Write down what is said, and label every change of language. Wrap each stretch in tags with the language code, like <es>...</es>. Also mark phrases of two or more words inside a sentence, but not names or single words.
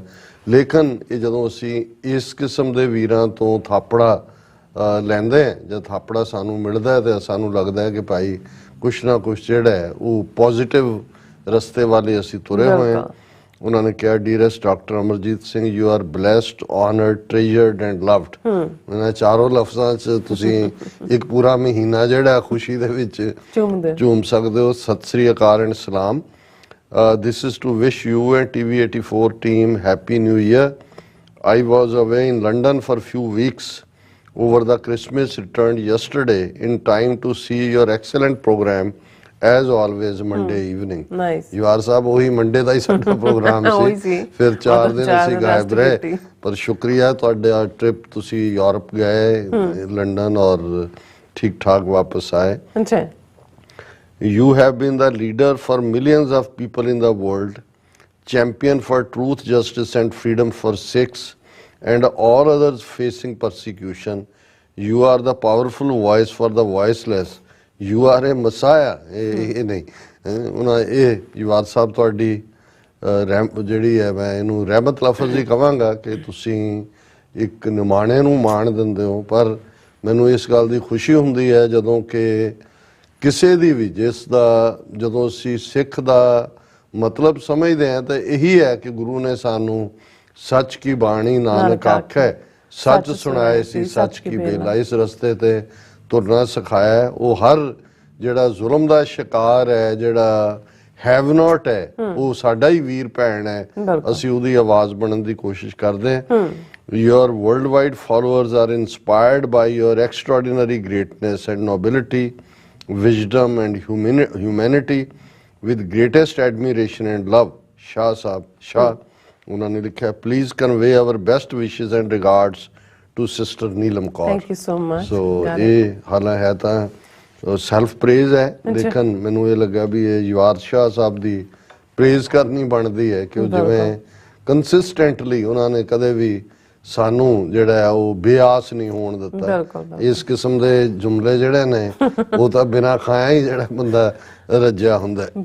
<pa>ਲੇਕਿਨ ਇਹ ਜਦੋਂ ਅਸੀਂ ਇਸ ਕਿਸਮ ਦੇ ਵੀਰਾਂ ਤੋਂ ਥਾਪੜਾ ਲੈਂਦੇ ਹਾਂ, ਜਦ ਥਾਪੜਾ ਸਾਨੂੰ ਮਿਲਦਾ ਹੈ ਤੇ ਸਾਨੂੰ ਲੱਗਦਾ ਹੈ ਕਿ ਭਾਈ ਕੁਛ ਨਾ ਕੁਛ ਜਿਹੜਾ ਹੈ ਉਹ ਪੋਜ਼ਿਟਿਵ ਰਸਤੇ ਵਾਲੇ ਅਸੀਂ ਤੁਰੇ ਹੋਏ ਹਾਂ। ਉਹਨਾਂ ਨੇ ਕਿਹਾ,</pa> <en>Dearest Doctor Amarjit Singh, you are blessed, honoured, treasured and loved.</en> <pa>ਇਹਨਾਂ ਚਾਰੋਂ ਲਫ਼ਜ਼ਾਂ 'ਚ ਤੁਸੀਂ ਇੱਕ ਪੂਰਾ ਮਹੀਨਾ ਜਿਹੜਾ ਖੁਸ਼ੀ ਦੇ ਵਿੱਚ ਝੂਮ ਸਕਦੇ ਹੋ। ਸਤਿ ਸ੍ਰੀ ਅਕਾਲ ਐਂਡ ਸਲਾਮ।</pa> <en>This is to wish you and TV84 team Happy New Year. I was away in London for a few weeks over the Christmas, returned yesterday in time to see your excellent program as always Monday evening. Nice.</en> <pa>ਯਾਰ ਸਾਹਿਬ, ਉਹੀ ਮੰਡੇ ਦਾ ਹੀ ਸਾਡਾ ਪ੍ਰੋਗਰਾਮ ਸੀ, ਫਿਰ 4 ਦਿਨ ਅਸੀਂ ਗਾਇਬ ਰਹੇ। ਪਰ ਸ਼ੁਕਰੀਆ ਤੁਹਾਡਾ ਟ੍ਰਿਪ, ਤੁਸੀਂ ਯੂਰਪ ਗਏ, ਲੰਡਨ, ਔਰ ਠੀਕ ਠਾਕ ਵਾਪਸ ਆਏ।</pa> <en>You have been the leader for millions of people in the world, champion for truth, justice and freedom for Sikhs and all others facing persecution. You are the powerful voice for the voiceless. You are a messiah.</en> <pa>ਇਹ ਨਹੀਂ ਉਹਨਾਂ ਇਹ ਯਾਰ ਸਾਹਿਬ ਤੁਹਾਡੀ ਜਿਹੜੀ ਹੈ, ਮੈਂ ਇਹਨੂੰ ਰਹਿਮਤ ਲਫ਼ਜ਼ ਹੀ ਕਹਾਂਗਾ ਕਿ ਤੁਸੀਂ ਇੱਕ ਨਿਮਾਣੇ ਨੂੰ ਮਾਣ ਦਿੰਦੇ ਹੋ, ਪਰ ਮੈਨੂੰ ਇਸ ਗੱਲ ਦੀ ਖੁਸ਼ੀ ਹੁੰਦੀ ਹੈ ਜਦੋਂ ਕਿ ਕਿਸੇ ਦੀ ਵੀ ਜਿਸ ਦਾ ਜਦੋਂ ਅਸੀਂ ਸਿੱਖ ਦਾ ਮਤਲਬ ਸਮਝਦੇ ਹਾਂ ਤਾਂ ਇਹੀ ਹੈ ਕਿ ਗੁਰੂ ਨੇ ਸਾਨੂੰ ਸੱਚ ਕੀ ਬਾਣੀ ਨਾਨਕ ਆਖੈ, ਸੱਚ ਸੁਣਾਏ ਸੀ ਸੱਚ ਕੀ ਬੇਲਾ, ਇਸ ਰਸਤੇ ਤੇ ਤੁਰਨਾ ਸਿਖਾਇਆ ਹੈ। ਉਹ ਹਰ ਜਿਹੜਾ ਜ਼ੁਲਮ ਦਾ ਸ਼ਿਕਾਰ ਹੈ, ਜਿਹੜਾ</pa> <en>have not</en> <pa>ਹੈ, ਉਹ ਸਾਡਾ ਹੀ ਵੀਰ ਭੈਣ ਹੈ, ਅਸੀਂ ਉਹਦੀ ਆਵਾਜ਼ ਬਣਨ ਦੀ ਕੋਸ਼ਿਸ਼ ਕਰਦੇ ਹਾਂ।</pa> <en>Your worldwide followers are inspired by your extraordinary greatness and nobility, wisdom and humanity, with greatest admiration and love.</en> <pa>Shah Sahab, Shah, ਉਹਨਾਂ ਨੇ ਲਿਖਿਆ,</pa> <en>please convey our best wishes and regards to sister Neelam Kaur. Thank you so much.</en> <pa>So ਇਹ ਹਾਲਾ ਹੈ ਤਾਂ</pa> <en>self praise</en> <pa>ਹੈ, ਲੇਕਿਨ ਮੈਨੂੰ ਇਹ ਲੱਗਾ ਵੀ ਇਹ ਯਵਾਰ ਸ਼ਾਹ ਸਾਹਿਬ ਦੀ ਪ੍ਰੇਜ਼ ਕਰਨੀ ਬਣਦੀ ਹੈ ਕਿ ਉਹ ਜਿਵੇਂ ਕੰਸਿਸਟੈਂਟਲੀ ਉਹਨਾਂ ਨੇ ਕਦੇ ਵੀ ਸਾਨੂੰ ਜਿਹੜਾ ਹੈ ਉਹ ਬੇਆਸ ਨਹੀਂ ਹੋਣ ਦਿੱਤਾ। ਇਸ ਕਿਸਮ ਦੇ ਜੁਮਲੇ ਜਿਹੜੇ ਨੇ ਉਹ ਤਾਂ ਬਿਨਾਂ ਖਾਇਆ ਹੀ ਜਿਹੜਾ ਬੰਦਾ ਰੱਜਿਆ ਹੁੰਦਾ।</pa>